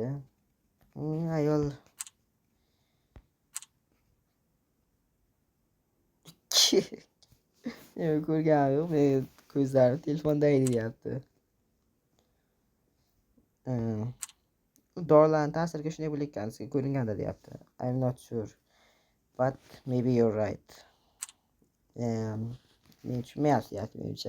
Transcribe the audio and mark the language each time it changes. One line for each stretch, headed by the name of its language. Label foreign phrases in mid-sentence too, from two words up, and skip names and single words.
Uzbek: Ayol men ko'rganim yo'q, men ko'zlari telefonda edi deyapti. Dorilarning ta'siriga shunday bo'layotgan, sizga ko'ringanda deyapti.
English: I'm not sure, but maybe you're right.
Uzbek: Men tushunmayapti deyapti menimcha.